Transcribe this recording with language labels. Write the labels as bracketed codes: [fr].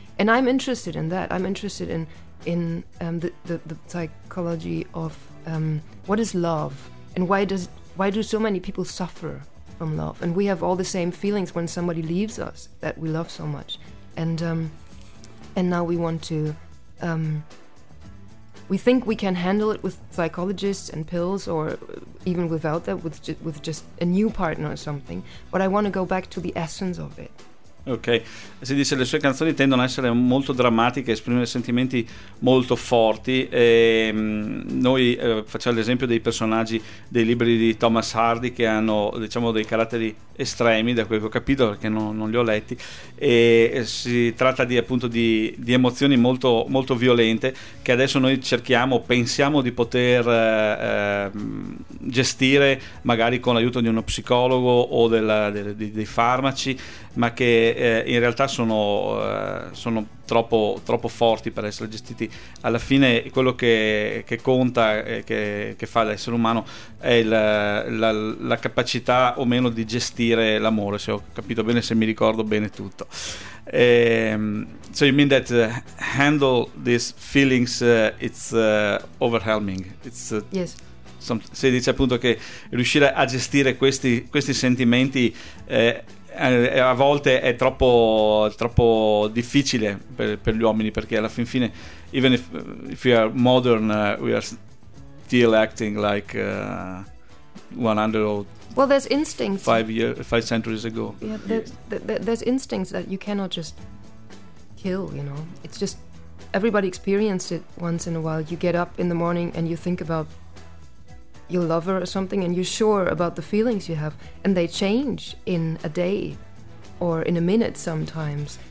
[en] And I'm interested in that. I'm interested in the psychology of what is love, and why do so many people suffer from love, and we have all the same feelings when somebody leaves us that we love so much, and now we want to we think we can handle it with psychologists and pills, or even without that, with just a new partner or something, but I want to go back to the essence of it. [it] Ok, si dice le sue canzoni tendono a essere molto drammatiche, esprimere sentimenti molto forti. E noi facciamo l'esempio dei personaggi dei libri di Thomas Hardy, che hanno, diciamo, dei caratteri estremi, da quel che ho capito, perché non li ho letti. E si tratta di, appunto, di emozioni molto, molto violente, che adesso noi cerchiamo, pensiamo di poter gestire magari con l'aiuto di uno psicologo o dei farmaci, ma che in realtà sono troppo forti per essere gestiti. Alla fine quello che conta, che fa l'essere umano, è la capacità o meno di gestire l'amore, se ho capito bene, se mi ricordo bene tutto. [en] So you mean that handle these feelings, it's overwhelming. It's yes. [it] Si dice appunto che riuscire a gestire questi sentimenti a volte è troppo difficile per gli uomini, perché alla fin fine, even if we are modern, we are still acting like 100 [en] Well, there's instincts. Five centuries ago. Yeah, there's instincts that you cannot just kill, you know. It's just everybody experienced it once in a while. You get up in the morning and you think about your lover or something, and you're sure about the feelings you have, and they change in a day or in a minute sometimes.